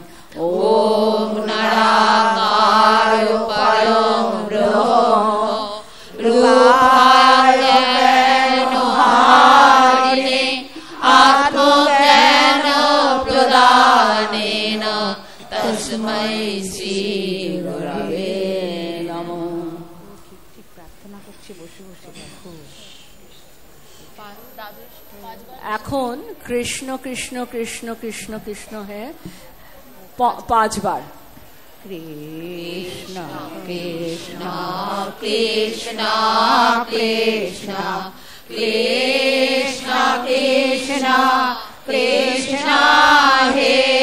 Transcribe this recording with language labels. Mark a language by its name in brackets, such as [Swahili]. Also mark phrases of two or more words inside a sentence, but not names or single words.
[Sanskrit] ॐ नराकार परं ब्रह्म रूपायनुहारिणे आत्मज्ञानप्रदानेन तस्मै श्री गुरवे नमः। [Bangla] এখন কৃষ্ণ কৃষ্ণ কৃষ্ণ কৃষ্ণ কৃষ্ণ হে 5 বার। কৃষ্ণ কৃষ্ণ কৃষ্ণ কৃষ্ণ কৃষ্ণ কৃষ্ণ কৃষ্ণ হে